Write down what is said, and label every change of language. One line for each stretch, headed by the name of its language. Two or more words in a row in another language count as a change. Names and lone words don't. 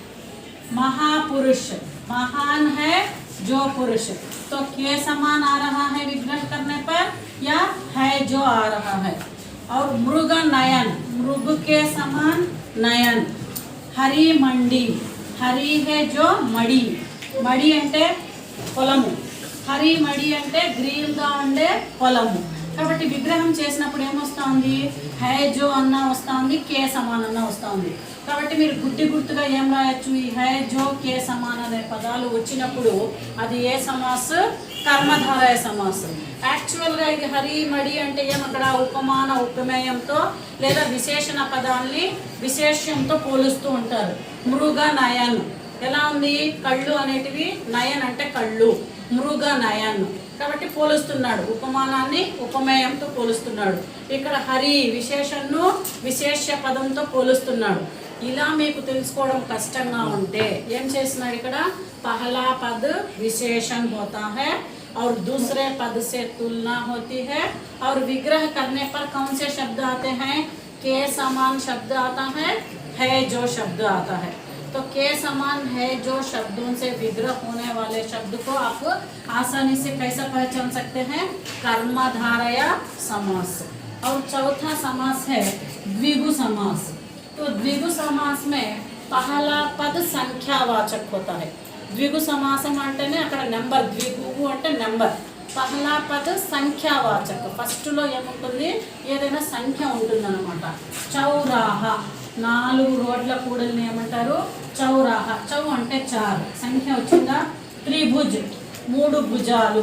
Hindi: महापुरुष, महान है जो पुरुष, तो के समान आ रहा है विग्रह करने पर या है जो आ रहा है. और मृग नयन, मृग के समान नयन. हरी मंडी, हरी है जो मडी,
Telugu: మడి అంటే పొలము. హరి మడి అంటే గ్రీన్గా ఉండే పొలము. కాబట్టి విగ్రహం చేసినప్పుడు ఏమొస్తుంది?
Hindi: है जो
Telugu: అన్న వస్తుంది,
Hindi: के समान
Telugu: అన్న వస్తుంది. కాబట్టి మీరు గుడ్డి గుర్తుగా ఏం రాయొచ్చు? ఈ
Hindi: है जो के समान
Telugu: అనే పదాలు వచ్చినప్పుడు అది ఏ సమాస్?
Hindi: कर्मधारय समास.
Telugu: యాక్చువల్గా ఇది
Hindi: हरी मडी
Telugu: అంటే ఏమక్కడ ఉపమాన ఉపమేయంతో లేదా విశేషణ పదాన్ని విశేష్యంతో పోలుస్తూ ఉంటారు.
Hindi: मृग नयन
Telugu: ఎలా ఉంది? కళ్ళు అనేటివి, నయన్ అంటే కళ్ళు,
Hindi: मृग नयन.
Telugu: కాబట్టి పోలుస్తున్నాడు, ఉపమానాన్ని ఉపమేయంతో పోలుస్తున్నాడు. ఇక్కడ హరి విశేషణను విశేష పదంతో పోలుస్తున్నాడు. ఇలా మీకు తెలుసుకోవడం కష్టంగా ఉంటే ఏం చేస్తున్నాడు?
Hindi: ఇక్కడ पहला पद विशेषण होता है और दूसरे पद से तुलना होती है और विग्रह करने पर कौन से शब्द आते हैं? के समान शब्द आता है जो शब्द आता है. तो के समान है जो शब्दों से विग्रह होने वाले शब्द को आप आसानी से कैसे पहचान सकते हैं? कर्मधारय समास. और चौथा समास है द्विगु समास. तो द्विगु समास में पहला पद संख्यावाचक होता है.
Telugu: ద్విగు సమాసం అంటేనే అక్కడ నెంబర్, ద్విగు అంటే నెంబర్.
Hindi: पहला पद संख्यावाचक,
Telugu: ఫస్ట్లో ఏముంటుంది? ఏదైనా సంఖ్య ఉంటుందన్నమాట. చౌరాహ, 4 రోడ్ల కూడల్ని ఏమంటారు? చౌరాహ. చౌ అంటే 4, సంఖ్య వచ్చిందా? త్రిభుజ్, 3 భుజాలు.